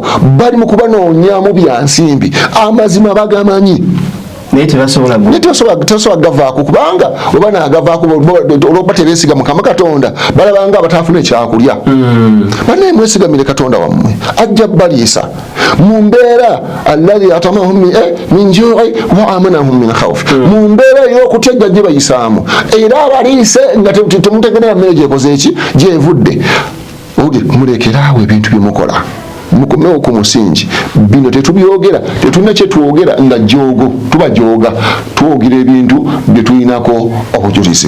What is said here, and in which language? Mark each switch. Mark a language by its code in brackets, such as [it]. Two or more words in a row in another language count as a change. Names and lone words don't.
[lg] Bali mu kubanoonyaamu bya nsimbi. Amazima bagamanyi. Naye tebasobola gavaako kubanga oba naagavaako olwokuba tebeesiga Mukama Katonda balabanga abatafuna ekyakulya. Banaye mwesigamire Katonda wammwe ajja baliisa mu mbeera [ar] الذي أطعمهم من جوع وآمنهم من خوف. [lg] Mu mbeera ey'okutya gye bayisaamu era abaliise nga temutegeera mmere gyekoze eki gyevudde. Mulekeraawo ebintu bye mukola mukomewo ku musingi bino tetubyogera, tetulina kyetwogera nga jogo tubajooga, twogera ebintu bye tulinako obujulizi.